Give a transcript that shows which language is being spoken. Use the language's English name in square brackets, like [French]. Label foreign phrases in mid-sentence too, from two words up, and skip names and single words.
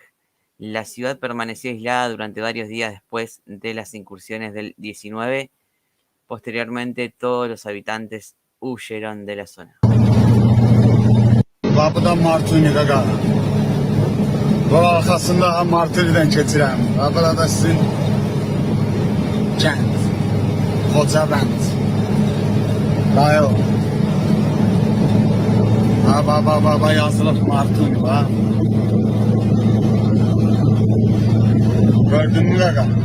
[Spanish] La ciudad permaneció aislada durante varios días después de las incursiones del 19. Posteriormente, todos los habitantes huyeron de la zona. [Azerbaijani] Və arxasında Martiridən keçirəm. Və burada sizin kənd, Xocabənd, Dayo. Yazılıb Martuni, Gördün mü qaqa?